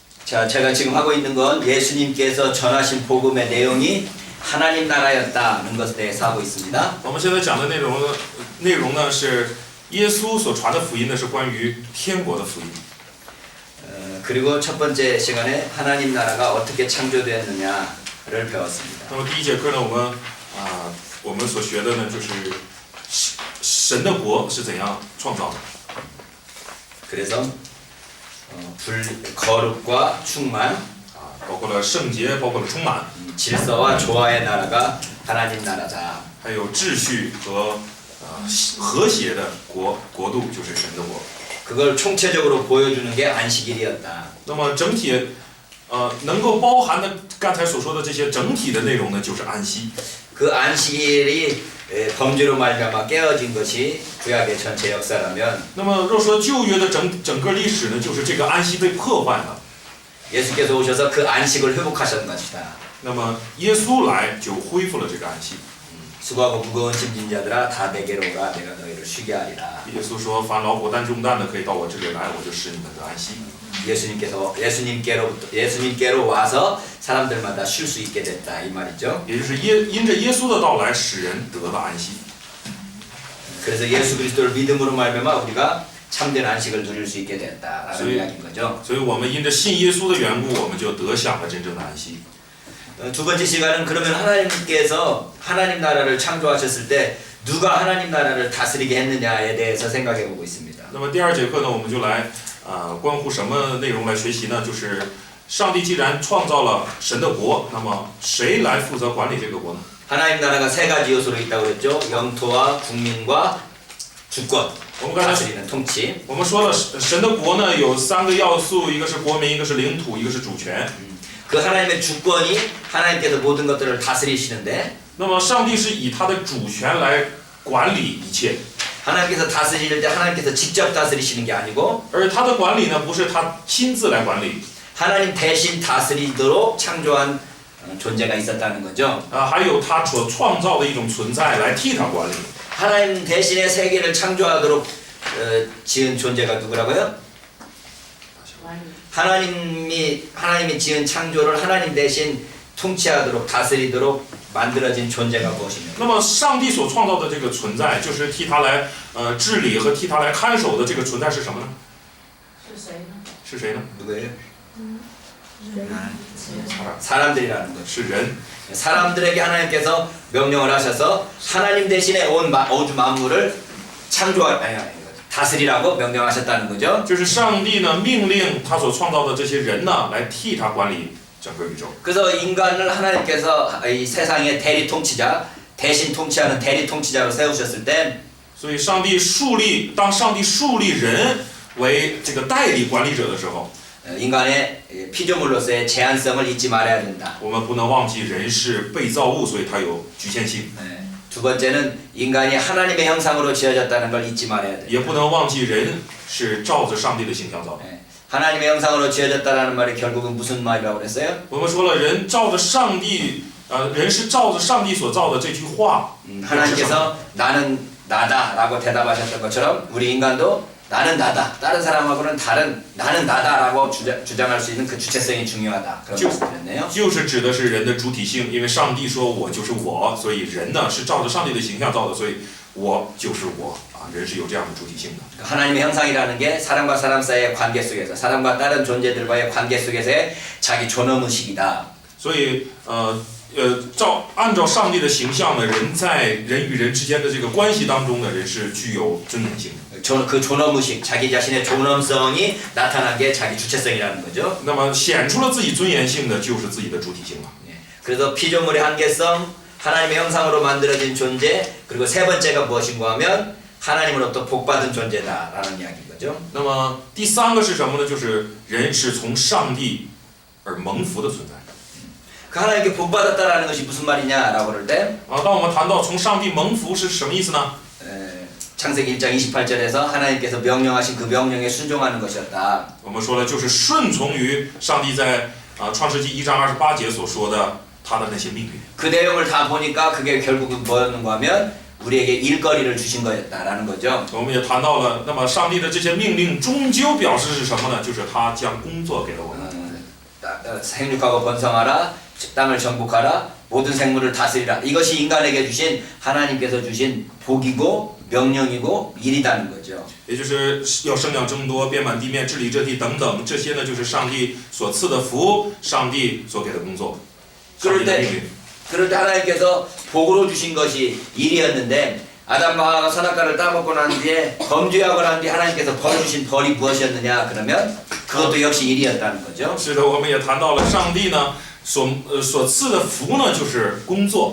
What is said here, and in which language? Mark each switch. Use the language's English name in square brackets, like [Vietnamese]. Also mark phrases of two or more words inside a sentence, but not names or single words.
[Korean] 자, 제가 지금 하고 있는 건 예수님께서 전하신 복음의 내용이 하나님 나라였다는 것에 대해서 하고 있습니다. [Chinese] 我们现在讲的内容呢是耶稣所传的福音呢是关于天国的福音。 [Korean] 그리고 첫 번째 시간에 하나님 나라가 어떻게 창조되었느냐를 배웠습니다. [Chinese] 那么第一节课呢，我们所学的呢就是神的国是怎样创造的。 [Korean] 그래서 거룩과 충만, [Chinese] 包括了圣洁，包括了充满， [Korean] 질서와 조화의 나라가 하나님 나라다. [Chinese] 还有秩序和和谐的国度就是神的国。 [Korean] 그걸 총체적으로 보여주는 게 안식일이었다. [Chinese] 那么整体能够包含的刚才所说的这些整体的内容呢，就是安息。 [Korean] 그 안식일이 범죄로 말미암아 깨어진 것이 구약의 전체 역사라면 [Chinese] 那么若说旧约的整个历史呢，就是这个安息被破坏了。 [Korean] 예수께서 오셔서 그 안식을 회복하신 것이다. [Chinese] 那么耶稣来就恢复了这个安息。 [Korean] 수고하고 무거운 짐진 자들아 다 내게로 오라 내가 너희를 쉬게 하리라. [Chinese] 耶稣说：“凡劳苦担重担的，可以到我这里来，我就使你们得安息。” [Korean] 예수님께로 와서 사람들마다 쉴 수 있게 됐다 이 말이죠. [Chinese] 也就是因着耶稣的到来，使人得了安息。 [Korean] 그래서 예수 그리스도를 믿음으로 말미암아 우리가 참된 안식을 누릴 수 있게 됐다라는 이야기인 거죠. [Chinese] 所以我们因着信耶稣的缘故，我们就得享了真正的安息。 [Korean] 두 번째 시간은 그러면 하나님께서 하나님 나라를 창조하셨을 때 누가 하나님 나라를 다스리게 했느냐에 대해서 생각해 보고 있습니다. [Chinese] 那么第二节课呢，我们就来关乎什么内容来学习呢？就是上帝既然创造了神的国，那么谁来负责管理这个国呢？ [Korean] 하나님 나라가 세 가지 요소로 있다고 그랬죠. 영토와 국민과 주권. 다스리는 통치. [Chinese] 我们说了，神的国呢有三个要素，一个是国民，一个是领土，一个是主权。 [Korean] 그 하나님의 주권이 하나님께서 모든 것들을 다스리시는데 [Chinese] 那么上帝是以他的主权来管理一切。 [Korean] 하나님께서 다스릴 때 하나님께서 직접 다스리시는 게 아니고 [Chinese] 而他的管理呢，不是他亲自来管理， [Korean] 하나님 대신 다스리도록 창조한 존재가 있었다는 거죠. [Chinese] 还有他所创造的一种存在来替他管理。 [Korean] 하나님 대신에 세계를 창조하도록 지은 존재가 누구라고요? 하나님이 지은 창조를 하나님 대신 통치하도록 다스리도록 만들어진 존재가 무엇이냐? [Chinese] 那么上帝所创造的这个存在，就是替他来治理和替他来看守的这个存在是什么呢？是谁呢？是谁呢？ [Korean] 누구예요? 사람. 사람들이라는 것. [Chinese] 是人。 [Korean] 사람들에게 하나님께서 명령을 하셔서 하나님 대신에 온 우주 만물을 다스리라고 명령하셨다는 거죠. [Chinese] 就是上帝呢命令他所创造的这些人呢，来替他管理整个宇宙。 [Korean] 그래서 인간을 하나님께서 이 세상의 대리 통치자, 대신 통치하는 대리 통치자로 세우셨을 때, [Chinese] 所以当上帝树立人为这个代理管理者的时候， [Korean] 인간의 피조물로서의 제한성을 잊지 말아야 된다. [Chinese] 我们不能忘记人是被造物，所以它有局限性。 [Korean] 두 번째는 인간이 하나님의 형상으로 지어졌다는 걸 잊지 말아야 된다. [Chinese] 也不能忘记人是照着上帝的形象造的。 [Korean] 하나님의 형상으로 지어졌다는 말이 결국은 무슨 말이라고 그랬어요? [Chinese] 我们说了，人照着上帝，人是照着上帝所造的这句话。 [Korean] 하나님께서 나는 나다라고 대답하셨던 것처럼 우리 인간도 나는 나다. 다른 사람하고는 다른 나는 나다라고 주장할 수 있는 그 주체성이 중요하다. 그런 말씀드렸네요. [Chinese] 就是指的是人的主体性，因为上帝说我就是我，所以人呢是照着上帝的形象造的，所以我就是我啊，人是有这样的主体性的。 [Korean] 하나님의 형상이라는 게 사람과 사람 사이의 관계 속에서 사람과 다른 존재들과의 관계 속에서의 자기 존엄의식이다. [Chinese] 所以按照上帝的形象呢，人在人与人之间的这个关系当中呢，人是具有尊严性的。 [Korean] 그 존엄의식, 자기 자신의 존엄성이 나타난 게 자기 주체성이라는 거죠. [Chinese] 那么显出了自己尊严性的就是自己的主体性了。 [Korean] 그래서 피조물의 한계성, 하나님의 형상으로 만들어진 존재, 그리고 세 번째가 무엇인가 하면 하나님으로부터 복받은 존재다라는 이야기인 거죠. [Chinese] 那么第三个是什么呢？就是人是从上帝而蒙福的存在。 [Korean] 그 하나님께 복받았다라는 것이 무슨 말이냐라고 그럴 때 [Chinese] 当我们谈到从上帝蒙福是什么意思呢？ [Korean] 창세기 1장 28절에서 하나님께서 명령하신 그 명령에 순종하는 것이었다. [Chinese] 我们说了，就是顺从于上帝在创世纪1章28节所说的他的那些命令。 [Korean] 그 내용을 다 보니까 그게 결국은 뭐였는가 하면 우리에게 일거리를 주신 거였다라는 거죠. [Chinese] 我们也谈到了，那么上帝的这些命令终究表示是什么呢？就是他将工作给了我们。 [Korean] 생육하고 번성하라 땅을 정복하라 모든 생물을 다스리라. 이것이 인간에게 주신 하나님께서 주신 복이고 명령이고 일이라는 거죠. [Chinese] 也就是要生养众多，遍满地面，治理这地等等，这些呢就是上帝所赐的福，上帝所给的工作，上帝的命令。 [Korean] 그럴 때 하나님께서 복으로 주신 것이 일이었는데 아담과 하와가 선악과를 따먹고 난 뒤에 범죄하고 난 뒤에 하나님께서 벌 주신 벌이 무엇이었느냐 그러면 그것도 역시 일이었다는 거죠. [Chinese] 是的，我们也谈到了上帝呢所赐的福呢就是工作。